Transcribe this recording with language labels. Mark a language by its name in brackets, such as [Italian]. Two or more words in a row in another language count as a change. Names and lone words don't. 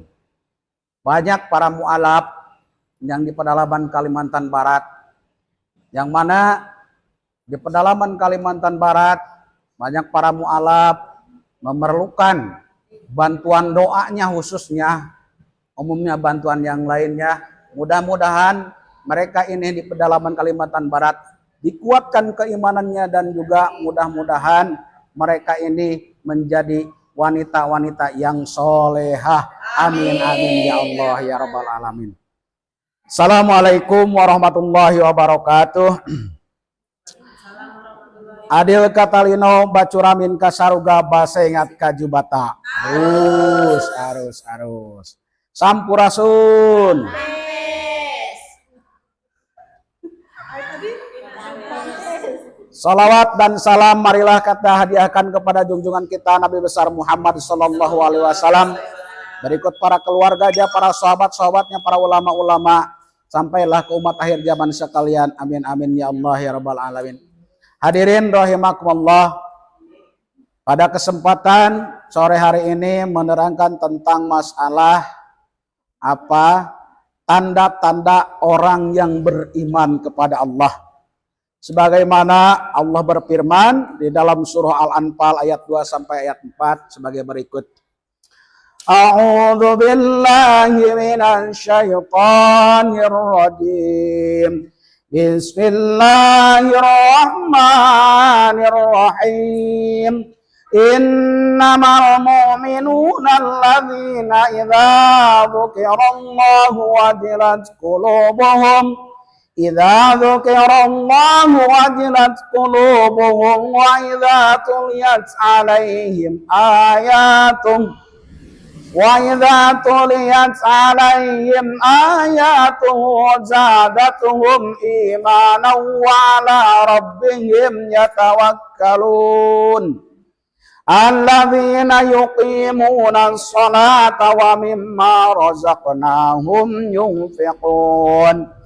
[Indonesian] Banyak para mualaf yang di pedalaman Kalimantan Barat, yang mana di pedalaman Kalimantan Barat banyak para mualaf memerlukan bantuan doanya khususnya, umumnya bantuan yang lainnya. Mudah-mudahan mereka ini di pedalaman Kalimantan Barat dikuatkan keimanannya dan juga mudah-mudahan mereka ini menjadi wanita-wanita yang solehah. [Arabic] آمين آمين يا الله يا رب العالمين. السلام عليكم ورحمة الله وبركاته. [Kendayan] Adil katalino bacuramin kasaruga basengat kajubata. Arus. Sampurasun. [Indonesian] Salawat dan salam marilah kita hadiahkan kepada junjungan kita Nabi besar Muhammad [Arabic] صلى الله عليه وسلم. [Indonesian] Berikut para keluarganya, para sahabat-sahabatnya, para ulama-ulama, sampailah ke umat akhir zaman sekalian. [Arabic] آمين آمين يا الله يا رب العالمين. Hadirin rahimakumullah. [Indonesian] Pada kesempatan sore hari ini menerangkan tentang masalah apa? Tanda-tanda orang yang beriman kepada Allah. Sebagaimana Allah berfirman di dalam surah Al-Anfal ayat 2 sampai ayat 4 sebagai berikut. [Arabic] أعوذ بالله من الشيطان الرجيم. Bismillahirrahmanirrahim. إنما المؤمنون الذين إذا ذكر الله وجلت قلوبهم إذا ذكر الله وجلت قلوبهم وإذا تليت عليهم آياته زادتهم إيمانا وعلى ربهم يتوكلون الذين يقيمون الصلاة ومما رزقناهم ينفقون